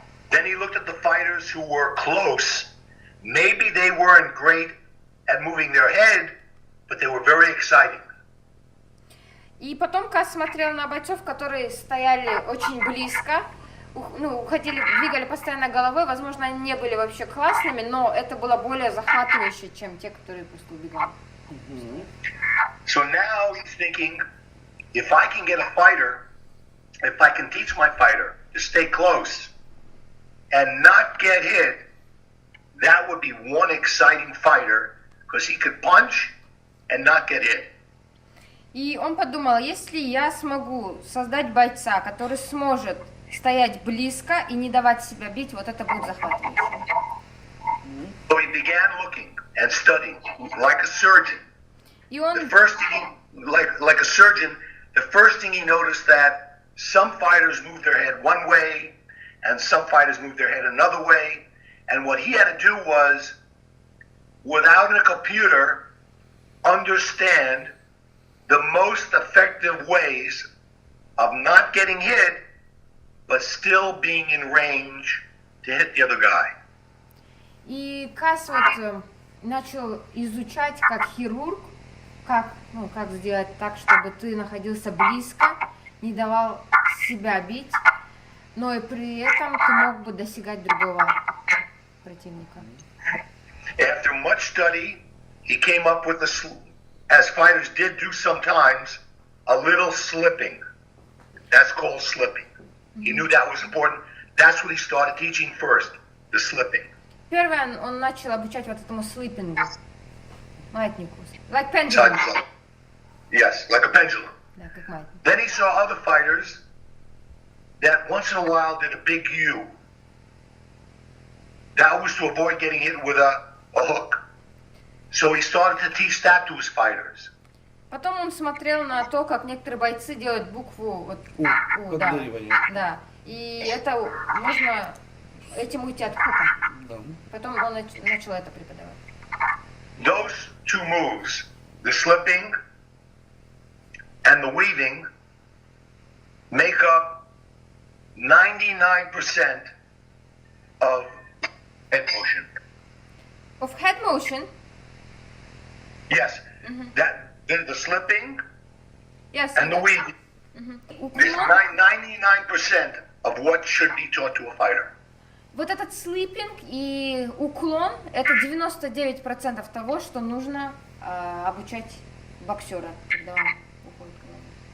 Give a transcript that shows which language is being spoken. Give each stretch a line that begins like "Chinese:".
English: Then he looked at the fighters who were close. Maybe they weren't great at moving their head, but they were very exciting.
Russian: И потом Cus смотрел на бойцов, которые стояли очень близко, уходили, двигали постоянно головой. Возможно, они не были вообще классными, но это было более захватывающе, чем те, которые просто убегали.
English: So now he's thinking, if I can get a fighter, if I can teach my fighter to stay close and not get hit, that would be one exciting fighter, because he could punch and not get hit.
Russian: И он подумал, если я смогу создать бойца, который сможет стоять близко и не давать себя бить, вот это будет захватывающе.
English: So he began looking and studying like a surgeon.
Russian: И он...
English: The first thing, like a surgeon, the first thing he noticed that some fighters move their head one way and some fighters move their head another way. And what he had to do was, without a computer, understand the most effective ways of not getting hit, but still being in range to hit the other guy.
Russian: И Cus вот начал изучать как хирург, как сделать так, чтобы ты находился близко, не давал себя бить, но и при этом ты мог бы достигать другого противника.
English: After much study, he came up with as fighters did do sometimes, a little slipping. That's called slipping. He knew that was important. That's what he started teaching first, the slipping.
Russian: Первое, он начал обучать вот этому слипингу, маятнику,
English: like pendulum. Yes, like a pendulum.
Russian: Да, как маятник.
English: Then he saw other fighters that once in a while did a big U. That was to avoid getting hit with a hook. So he started to teach that to his fighters.
Russian: Потом он смотрел на то, как некоторые бойцы делают букву вот, У, да, подныривание. да. И это можно этим уйти от хука. Да. Потом он начал это преподавать.
English: Those two moves, the slipping and the weaving, make up 99% of head motion. Of head motion? Yes, the slipping Yes. and the weaving is 99% of what should be taught to a fighter.
Russian: Вот этот слипинг и уклон – это 99% того, что нужно обучать боксера, когда он уходит к голове.